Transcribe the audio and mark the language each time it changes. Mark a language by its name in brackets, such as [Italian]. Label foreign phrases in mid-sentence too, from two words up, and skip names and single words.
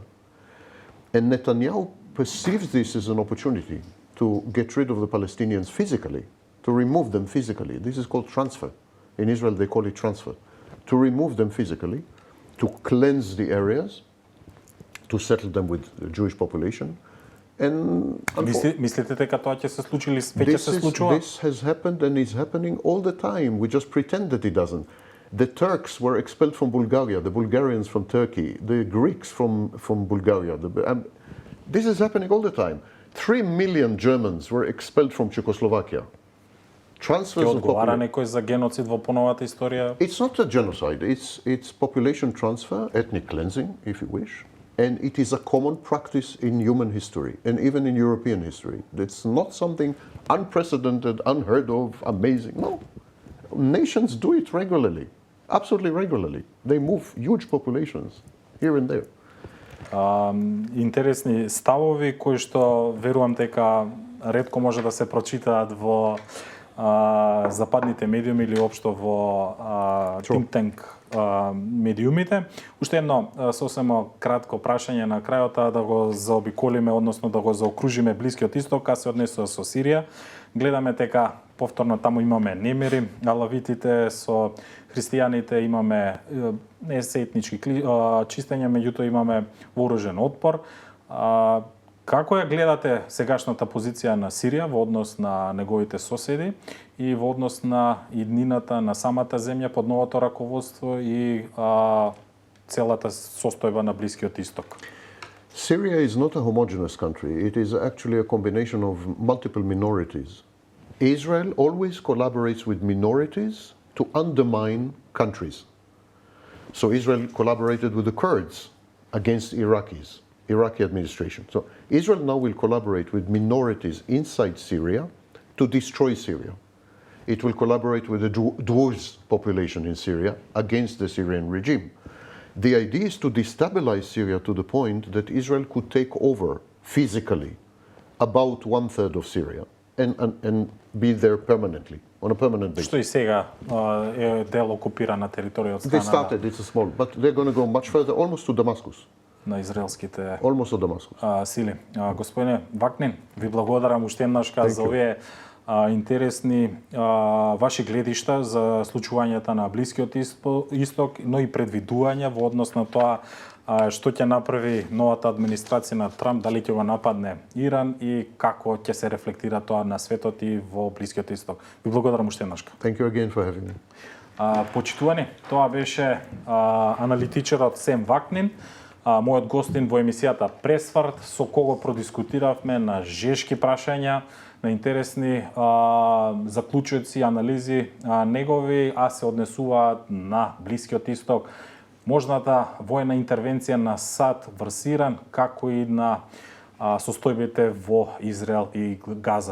[English] And Netanyahu perceives this as an opportunity to get rid of the Palestinians physically, to remove them physically. This is called transfer. In Israel, they call it transfer. To remove them physically, to cleanse the areas, to settle them with the Jewish population. And [Macedonian] мислите дека тоа ќе се случи или веќе се случува? [English] This has happened and is happening all the time. We just pretend that it doesn't. The Turks were expelled from Bulgaria, the Bulgarians from Turkey, the Greeks from Bulgaria. This is happening all the time. 3 million Germans were expelled from Czechoslovakia. Transfers of [Macedonian] одговара некој за геноцид во поновата историја? [English] It's not a genocide. It's population transfer, ethnic cleansing, if you wish. And it is a common practice in human history and even in European history. It's not something unprecedented, unheard of, amazing. No. Nations do it regularly, absolutely regularly. They move huge populations here and there. [Macedonian] Интересни ставови кои што верувам дека ретко може да се прочитаат во западните медиуми или општо во [English] think tank [Macedonian] медиумите. Уште едно сосема кратко прашање на крајот, да го заобиколиме, односно да го заокружиме Блискиот Исток, а се однесува со Сирија. Гледаме дека повторно таму имаме немири, алавитите со христијаните, имаме не се етнички чистења, меѓутоа имаме вооружен отпор. Како ја гледате сегашната позиција на Сирија во однос на неговите соседи и во однос на иднината на самата земја под новото раководство и целата состојба на Блискиот Исток? [English] Syria is not a homogeneous country. It is actually a combination of multiple minorities. Israel always collaborates with minorities to undermine countries. So Israel collaborated with the Kurds against Iraqi administration. So Israel now will collaborate with minorities inside Syria to destroy Syria. It will collaborate with the Druze population in Syria against the Syrian regime. The idea is to destabilize Syria to the point that Israel could take over physically about 1/3 of Syria and be there permanently, on a permanent basis. [Macedonian] Што и сега е дел окупирана територија од [English] They [Macedonian] страна [English] started, it's a small, but they're going to go much further, almost to Damascus. [Macedonian] на израелските [English] Almost to Damascus. [Macedonian] Сили. Господине Вакнин, ви благодарам уште еднаш за овие интересни ваши гледишта за случувањата на Блискиот Исток, но и предвидувања во однос на тоа што ќе направи новата администрација на Трамп, дали ќе го нападне Иран и како ќе се рефлектира тоа на светот и во Блискиот Исток. Ви благодарам уште еднаш. [English] Thank you again for having me. [Macedonian] Почитувани, тоа беше аналитичарот Сем Вакнин, мојот гостин во емисијата Пресврт, со кого продискутиравме на жешки прашања, на интересни заклучоци, анализи негови, а се однесуваат на Блискиот Исток, можната војна интервенција на САД врз Иран, како и на состојбите во Израел и Газа.